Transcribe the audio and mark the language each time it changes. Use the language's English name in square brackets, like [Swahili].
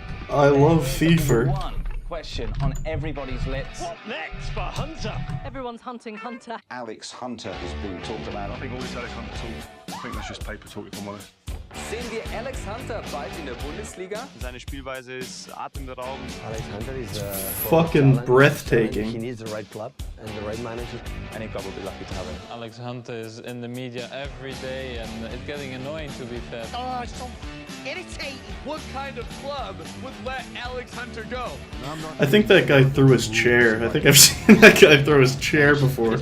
[English] I love FIFA. One question on everybody's lips. What next for Hunter? Everyone's hunting Hunter. Alex Hunter has been talked about. I think all this Alex Hunter talk, I think that's just paper talk, if I'm honest. [German] Sehen wir Alex Hunter bald in der Bundesliga? Seine Spielweise ist atemberaubend. [English] Alex Hunter is fucking breathtaking. He needs the right club and the right manager. Any club will be lucky to have him. Alex Hunter is in the media every day and it's getting annoying to be fair. Oh, it's so irritating. What kind of club would let Alex Hunter go? I think that guy threw his chair. I think I've seen that guy throw his chair before.